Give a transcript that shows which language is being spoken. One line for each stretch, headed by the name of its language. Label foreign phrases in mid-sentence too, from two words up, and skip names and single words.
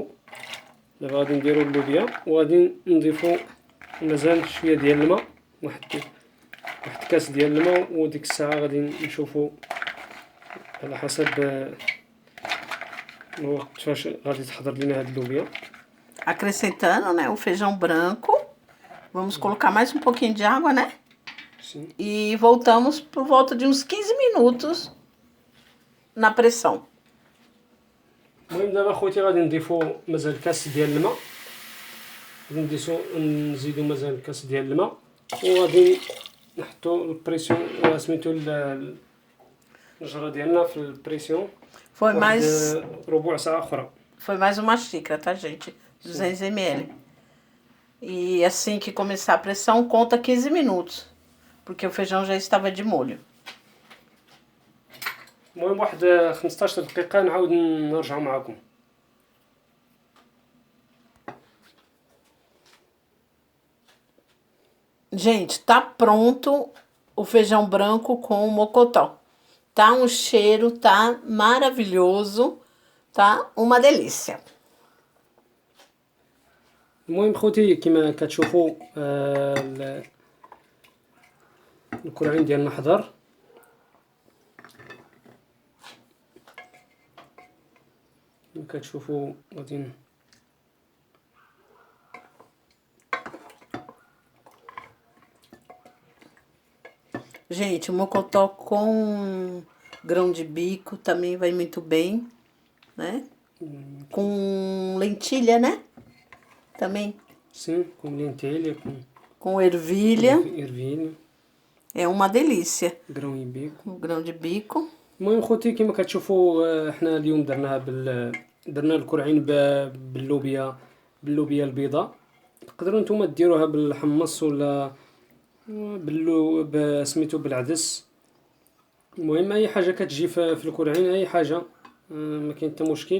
Arabic: دابا غادي نديرو اللوبيا وغادي نضيفو مازال شوية ديال الماء، واحد كاس ديال الماء، وديك الساعة غادي نشوفو على حسب الوقت فاش غادي تحضر لنا هاد اللوبيا.
Portuguese: Acrescentando, né, o feijão branco. Vamos colocar mais um pouquinho de água, né? Sim. E voltamos por volta de uns 15 minutos na pressão.
Arabic: المهم دابا خوتي غادي نضيفو مازال كاس ديال الماء، غادي نزيدو مازال كاس ديال الماء، وغادي نحطو البريسيون سميتو الجرة ديالنا في البريسيون.
Portuguese: Foi mais,
Arabic: ربع ساعة أخرى.
Portuguese: foi mais uma xícara, tá, gente? 200 ml. E assim que começar a pressão, conta 15 minutos, porque o feijão já estava de molho.
Arabic: المهم واحد 15 دقيقة نعاود نرجعو معاكم.
Portuguese: Gente, tá pronto o feijão branco com o mocotó. Tá um cheiro, tá maravilhoso, tá uma delícia.
Arabic: المهم خوتي كما كتشوفوا الكرعين ديالنا حضر. كما كتشوفوا غادي
Portuguese: Gente, o mocotó com grão de bico também vai muito bem, né? Com lentilha, né? Também. Sim, com lentilha, com ervilha. ervilha. É uma delícia. grão e bico. grão de bico.
Arabic: المهم خوتي كما كتشوفوا حنا اليوم درناها درنا الكرعين باللوبيا البيضاء. تقدروا نتوما ديروها بالحمص ولا سميتو بالعدس. المهم اي حاجه كتجي في الكرعين، اي حاجه ما كاين حتى مشكل.